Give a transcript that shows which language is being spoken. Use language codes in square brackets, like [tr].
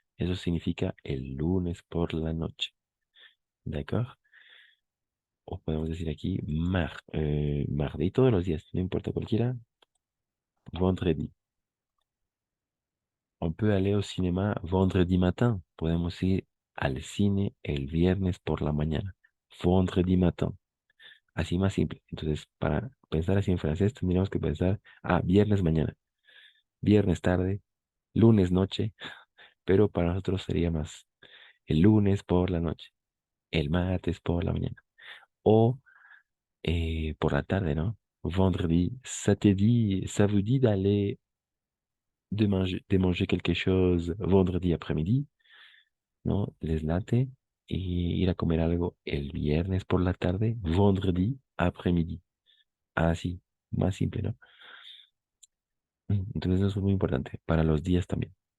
[es] Eso significa el lunes por la noche. [fr] D'accord? [es] O podemos decir aquí mardi, todos los días, no importa cualquiera. [fr] Vendredi. On peut aller au cinéma vendredi matin. [es] Podemos ir al cine el viernes por la mañana. [fr] Vendredi matin. [es] Así más simple. Entonces, para pensar así en francés, tendríamos que pensar, viernes mañana, viernes tarde, lunes noche, pero para nosotros sería más el lunes por la noche, el martes por la mañana, o por la tarde, ¿no? [fr] Vendredi, ça vous dit d'aller de manger quelque chose vendredi après-midi, ¿no? [es] Les late y ir a comer algo el viernes por la tarde, [fr] vendredi après-midi. [es] Así, más simple, ¿no? Entonces eso es muy importante para los días también.